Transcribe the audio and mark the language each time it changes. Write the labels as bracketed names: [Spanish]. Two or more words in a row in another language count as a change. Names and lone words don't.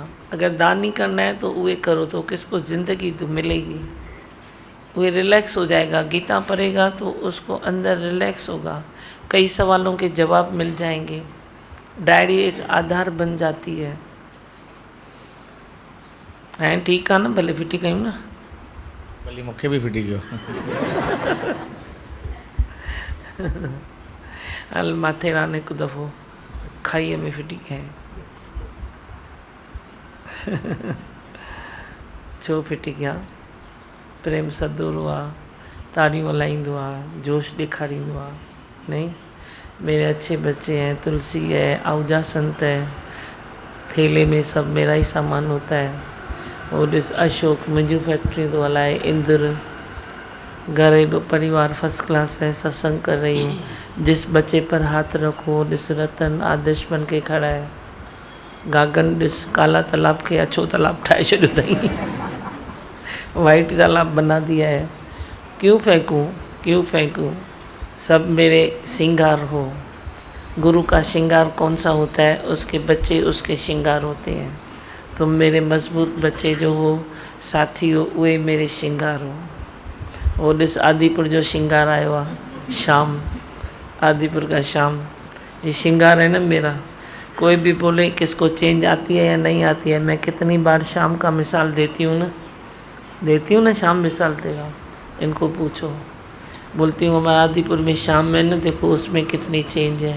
[Hindi] अगर दान नहीं करना है तो वे करो, तो किसको ज़िंदगी तो मिलेगी, वे रिलैक्स हो जाएगा। गीता पढ़ेगा तो उसको अंदर रिलैक्स होगा, कई सवालों के जवाब मिल जाएंगे। डायरी एक आधार बन जाती है। हैं ठीक है ना, भले फिटी कहीं ना, [Sindhi] भले मूंखे भी फिटी गयो हल माथेरान हिकु दफ़ो खाईअ में फिटी कयईं छो फिटी कया, प्रेम सदोरो आहे, ताड़ियूं हलाईंदो आहे, जोश ॾेखारींदो आहे। [Hindi] नहीं, मेरे अच्छे बच्चे हैं, तुलसी है, आहूजा संत है, थैले में सब मेरा ही सामान होता है। [Sindhi] और ॾिस अशोक मुंहिंजूं फैक्ट्रियूं थो हलाए, इंद्र घर एॾो परिवार [English] first class [Hindi] है, सत्संग कर रही हूँ। जिस बच्चे पर हाथ रखो, ॾिस रतन आदर्श बन के खड़ा है। [Sindhi] गागन ॾिस काला तालाब के अछो तालाब ठाहे छॾियो अथई [Hindi] वाइट तालाब बना दिया है। क्यों फेंकूं, क्यों फेंकूं, सब मेरे श्रृंगार हो। गुरु का श्रृंगार कौन सा होता है, उसके बच्चे उसके श्रृंगार होते हैं। तुम मेरे मजबूत बच्चे जो हो, साथी हो, वे मेरे श्रृंगार हो। और [Sindhi] ॾिस आदिपुर जो श्रृंगार आयो आहे, [Hindi] शाम, आदिपुर का शाम, ये श्रृंगार है ना मेरा। कोई भी बोले किसको चेंज आती है या नहीं आती है, मैं कितनी बार शाम का मिसाल देती हूँ ना, शाम मिसाल तेरा, इनको पूछो। बोलती हूँ हमारा आदिपुर में शाम में ना, देखो उसमें कितनी चेंज है।